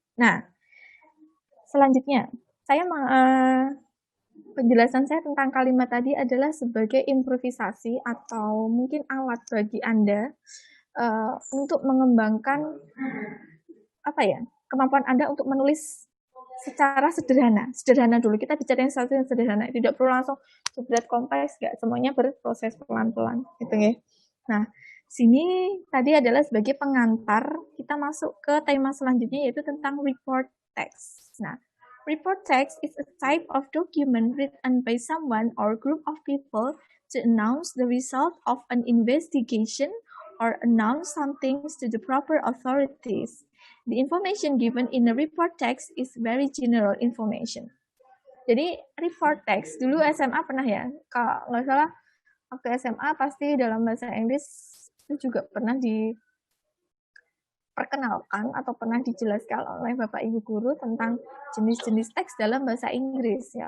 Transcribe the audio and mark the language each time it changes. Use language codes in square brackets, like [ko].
[id] Nah, selanjutnya saya penjelasan saya tentang kalimat tadi adalah sebagai improvisasi atau mungkin alat bagi Anda untuk mengembangkan kemampuan Anda untuk menulis secara sederhana dulu. Kita bicara yang sesuatu yang sederhana, tidak perlu langsung berat kompleks, nggak, semuanya berproses pelan-pelan, gitu ya. Nah, sini tadi adalah sebagai pengantar kita masuk ke tema selanjutnya yaitu tentang report text. [en] Nah, report text is a type of document written by someone or group of people to announce the result of an investigation or announce something to the proper authorities. The information given in the report text is very general information. [id] Jadi report text dulu SMA pernah ya, kalau nggak salah waktu SMA pasti dalam bahasa Inggris itu juga pernah diperkenalkan atau pernah dijelaskan oleh Bapak Ibu guru tentang jenis-jenis teks dalam bahasa Inggris ya.